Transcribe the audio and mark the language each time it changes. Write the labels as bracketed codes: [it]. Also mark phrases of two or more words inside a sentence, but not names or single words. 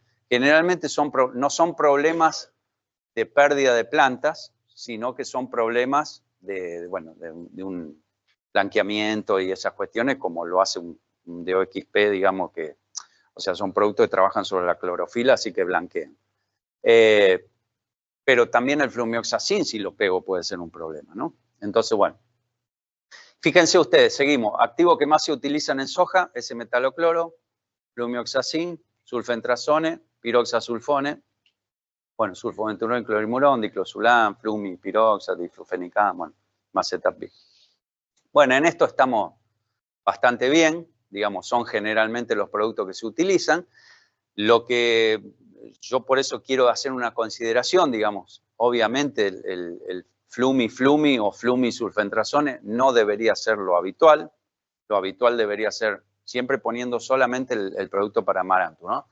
[es] Generalmente no son problemas de pérdida de plantas, sino que son problemas de un blanqueamiento y esas cuestiones, como lo hace un DOXP, digamos que, o sea, son productos que trabajan sobre la clorofila, así que blanquean. Pero también el flumioxacin, si lo pego, puede ser un problema, ¿no? Entonces, bueno, fíjense ustedes, seguimos. Activos que más se utilizan en soja, S-metalocloro, flumioxacin, sulfentrazone, piroxasulfone, bueno, sulfoventurón, clorimurón, diclosulam, flumi, piroxa, diflufenicán, bueno, macetapib. Bueno, en esto estamos bastante bien, digamos, son generalmente los productos que se utilizan. Lo que yo por eso quiero hacer una consideración, digamos, obviamente el flumi o flumi-sulfentrazone no debería ser lo habitual debería ser siempre poniendo solamente el producto para amaranto, ¿no?